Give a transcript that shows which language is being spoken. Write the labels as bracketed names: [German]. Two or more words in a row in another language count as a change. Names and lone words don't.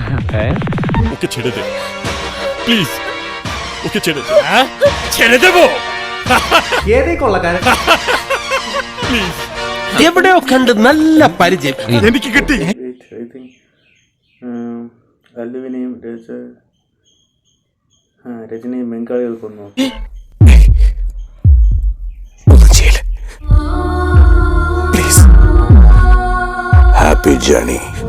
[Bangla] ওকে ছেড়ে দে প্লিজ, ওকে ছেড়ে দে। ছেড়ে দেবো প্লিজ। [Malayalam] എവിടെയോ കണ്ട് നല്ല പരിചയം. എനിക്ക് കിട്ടി. അല്ലുവിനെയും രജനിയും ബംഗാളികൾ കൊന്നു. [English] happy journey.